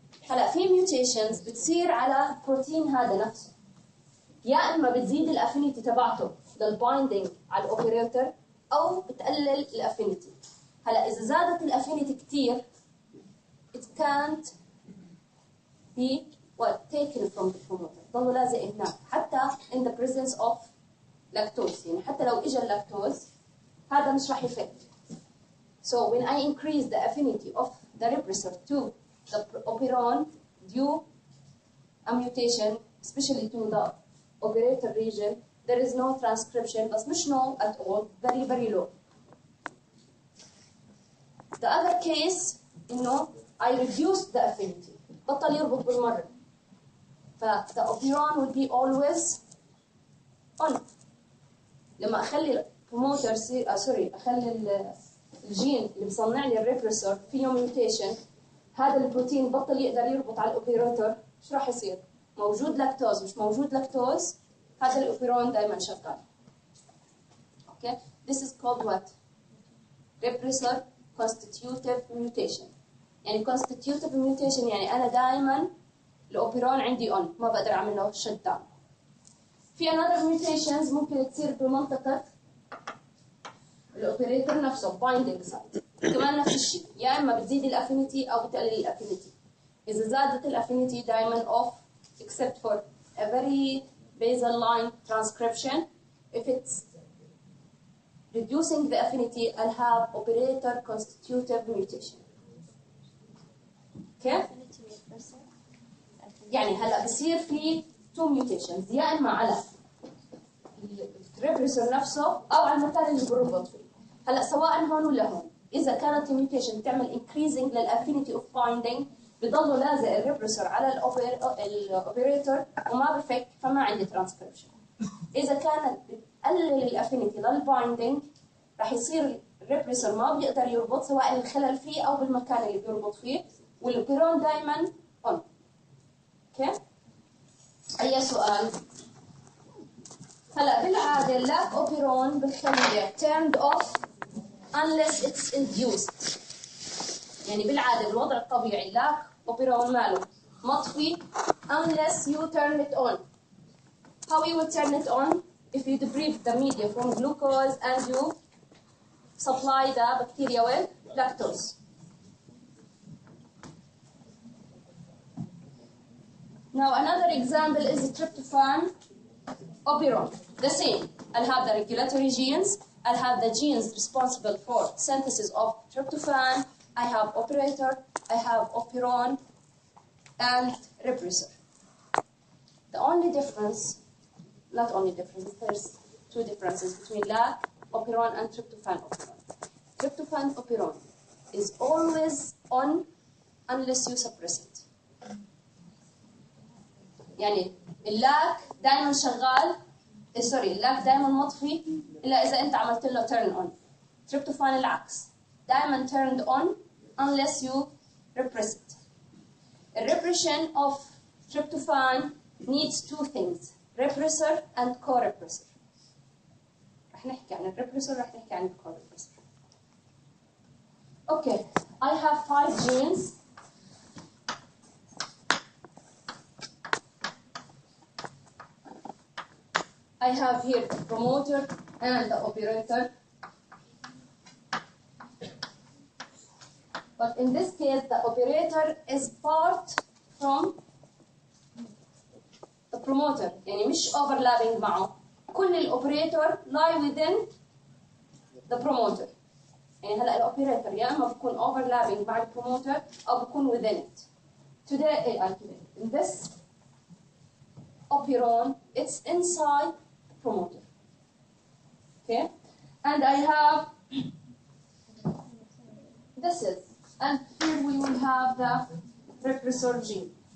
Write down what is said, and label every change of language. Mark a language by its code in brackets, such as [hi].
[ar] هلا في ميوتيشنز بتصير على البروتين هذا نفسه، يا اما بتزيد الافينيتي تبعته للبايندينج على الاوبريتور او بتقلل الافينيتي. هلا اذا زادت الافينيتي كثير [en] it can't be taken from the promoter، [ar] ضل لازق هناك حتى [en] in the presence of lactose، [ar] يعني حتى لو اجى اللاكتوز هذا مش راح يفك. [en] So when I increase the affinity of the repressor to the operon due a mutation, especially to the operator region, there is no transcription, but [ar] مش [en] no at all, very very low. The other case [ar] إنه [en] I reduce the affinity، [ar] بطل يربط بالمرة، [en] the operon will be always on. [ar] لما أخلي promoter أخلي الجين اللي بصنع لي الريبريسور فيه ميوتيشن، هذا البروتين بطل يقدر يربط على الاوبيراتور، ايش راح يصير؟ موجود لاكتوز مش موجود لاكتوز، هذا الاوبيرون دائما شغال. [en] Okay this is called what؟ repressor constitutive mutation. [ar] يعني constitutive mutation يعني انا دائما الاوبيرون عندي اون، ما بقدر اعمل له شت داون. في [en] another mutations [ar] ممكن تصير بمنطقه الاوبريتور نفسه بايندينج سايت، كمان نفس الشيء، يا اما بتزيد الافينيتي او بتقلل الافينيتي. اذا زادت الافينيتي دائما اوف [en] except for a very basal line transcription. If it's reducing the affinity I'll have operator constitutive mutation. [ar] كيف؟ يعني هلا بصير في [en] two mutations، [ar] يا اما على الريبريسور نفسه او على المكان اللي بربط فيه. هلا سواء هون ولا هون، اذا كانت الميوتيشن تعمل increasing للافينيتي اوف بايندينج بضلوا لازق الريبريسور على الاوبريتور وما بفك، فما عندي ترانسكريبشن. اذا كانت بتقلل الافينيتي للبايندينج رح يصير الريبريسور ما بيقدر يربط، سواء الخلل فيه او بالمكان اللي بيربط فيه، والاوبيرون دائما اون. اوكي؟ اي سؤال؟ هلا بالعاده اللاك اوبيرون بنخليه [en] turned off unless it's induced. [ar] يعني بالعاده بالوضع الطبيعي اللاك اوبيرون ماله مطفي [en] unless you turn it on. How you will turn it on? If you deprive the media from glucose and you supply the bacteria with lactose. Now another example is tryptophan operon. The same. I'll have the regulatory genes. I'll have the genes responsible for synthesis of tryptophan. I have operator. I have operon and repressor. The only difference, not only difference, there's two differences between lac operon and tryptophan operon. Tryptophan operon is always on unless you suppress it. [ar] يعني اللاك دائما شغال، سوري اللاك دائما مطفي الا اذا انت عملت له [en] turn on. [ar] تريبتوفان العكس، دائما [en] turned on unless you repress it. The repression of tryptophan needs two things, repressor and co-repressor. [ar] رح نحكي عن الريبريسور، رح نحكي عن الكو-repressor. [en] Okay, I have 5 genes. I have here the promoter and the operator. But in this case, the operator is part from the promoter. [ar] يعني مش overlapping معه. كل الأوبريتور lie within the promoter. يعني هلا الأوبريتور يا إما بكون overlapping مع البروموتر أو بكون within it. [en] Today, in this operon, it's inside the promoter. Okay, and I have this is, and here we will have the repressor gene.